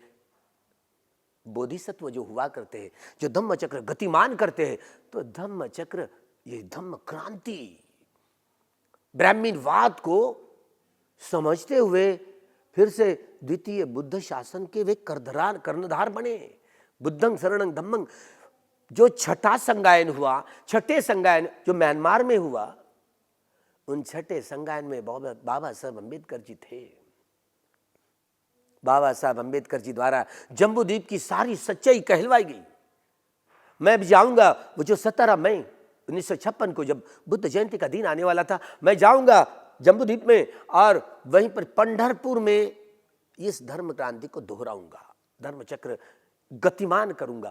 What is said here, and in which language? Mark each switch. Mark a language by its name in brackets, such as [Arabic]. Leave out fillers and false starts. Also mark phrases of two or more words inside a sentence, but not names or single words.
[Hindi] बोधिसत्व जो हुआ करते हैं, जो धम्मचक्र गतिमान करते हैं, तो धम्मचक्र ये धम्म क्रांति, ब्राह्मीणवाद को समझते हुए फिर से द्वितीय बुद्ध शासन के वे कर्णधार बने। [Pali] बुद्धं शरणं धम्मं, [Hindi] जो छठा संगायन हुआ, छठे संगायन जो म्यांमार में हुआ, उन छठे संगायन में बाबा साहब अंबेडकर जी थे। बाबा साहब अंबेडकर जी द्वारा जम्बूद्वीप की सारी सच्चाई कहलवाई गई। मैं भी जाऊंगा, वो जो 17 मई 1956 को जब बुद्ध जयंती का दिन आने वाला था, मैं जाऊंगा जम्बूद्वीप में और वहीं पर पंढरपुर में इस धर्म क्रांति को दोहराऊंगा, धर्म चक्र गतिमान करूंगा।